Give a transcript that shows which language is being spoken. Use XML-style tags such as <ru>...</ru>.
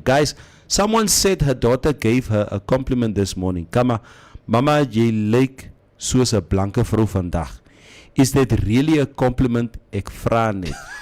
<en>Guys, someone said her daughter gave her a compliment this morning.</en> <af>Kama, mama, jy lyk soos 'n blanke vrou vandag.</af> <en>Is that really a compliment?</en> <af>Ek vra net.</af>